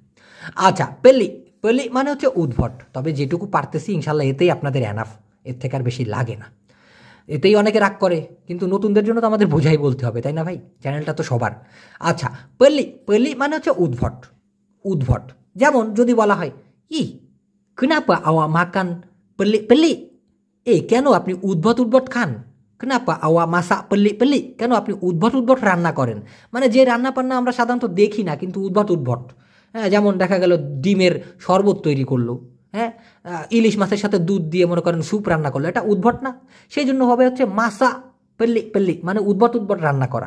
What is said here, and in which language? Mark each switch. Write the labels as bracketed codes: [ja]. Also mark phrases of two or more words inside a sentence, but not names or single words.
[bn] আচ্ছা, পেলি, পেলি মানে হচ্ছে উদ্ভট, তবে যেটুকু পারতেছি ইনশাল্লাহ এতেই আপনাদের এনাফ, এর থেকে আর বেশি লাগে না। এতেই অনেকে রাগ করে, কিন্তু নতুনদের জন্য তো আমাদের বোঝাই বলতে হবে, তাই না ভাই? চ্যানেলটা তো সবার। আচ্ছা, পেলি, পেলি মানে হচ্ছে উদ্ভট, উদ্ভট। যেমন যদি বলা হয় ই [ms] kenapa awak makan pelik-pelik, [bn] কেন আপনি উদ্ভট উদ্ভট খান? [ms] kenapa awak masak pelik-pelik, [bn] কেন আপনি উদ্ভট উদ্ভট রান্না করেন? মানে যে রান্না বান্না আমরা সাধারণত দেখি না, কিন্তু উদ্ভট উদ্ভট। হ্যাঁ, যেমন দেখা গেল ডিমের শরবত তৈরি করলো, হ্যাঁ, ইলিশ মাছের সাথে দুধ দিয়ে মনে করেন স্যুপ রান্না করলো, এটা উদ্ভট না? সেই জন্য হবে হচ্ছে [ms] masak pelik pelik, [bn] মানে উদ্ভট উদ্ভট রান্না করা।